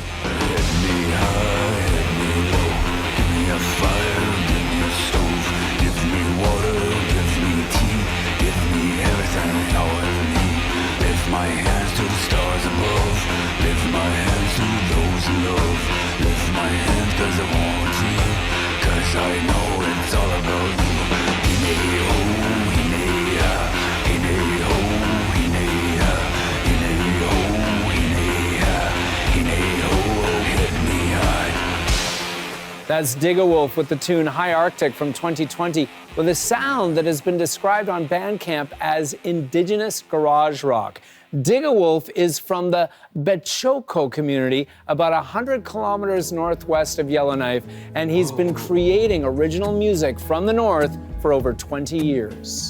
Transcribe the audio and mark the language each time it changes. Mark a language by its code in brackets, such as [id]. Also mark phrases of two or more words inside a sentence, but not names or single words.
[en] My hands to the stars above. Lift my hands to those in love. Lift my hands cause I want you. Cause I know it's all about you. Hine-ho, hine-ha. Hine-ho, hine-ha. Hine-ho, hine-ha. Hine-ho, hit me high. That's Digga Wolf with the tune High Arctic from 2020, with a sound that has been described on Bandcamp as Indigenous garage rock. Digga Wolf is from the Beachcombers community, about 100 kilometers northwest of Yellowknife, and he's been creating original music from the north for over 20 years.